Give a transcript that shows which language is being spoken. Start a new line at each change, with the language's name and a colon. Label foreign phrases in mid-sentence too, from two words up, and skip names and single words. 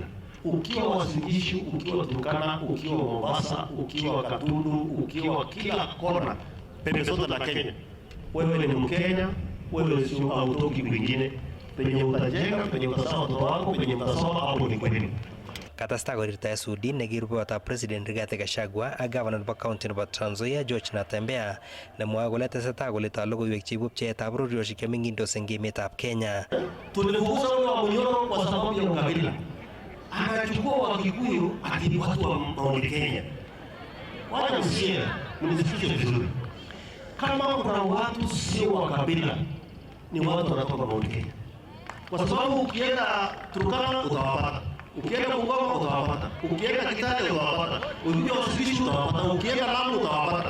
Swahili: Ukiwa Wazingishu, ukiwa Turkana, ukiwa Mombasa, ukiwa Gatundu, ukiwa kila kona pembe zote la Kenya, wewe ni Mkenya, wewe sio hautoki kwingine. Penye utajenga, penye utasoma watoto wako, penye utasoma hapo ni kwenu.
Kalenjin: Katasta korirta Sudi nekirupetab President Rigathi Gachagua ak Governor nebo County nebo Trans Nzoia George Natembeya nemwoe kole tesetai kolitoi logoiwek cheibu pcheetab bororiosiek chemeng'indos eng emetab Kenya.
Swahili: Tulifukuza huyo wa Munyoro kwa sababu ya ukabila. Anachukua Wakikuyu ati watu wa Mount Kenya. Wacha mnisikize vizuri. Kama kuna watu sio wa kabila, ni watu wanatoka Mount Kenya. Kwa sababu ukienda Turkana utawapata, ukienda Bungoma utawapata, ukienda Kitale utawapata, ukienda Wazingishu utawapata, ukienda Lamu utawapata.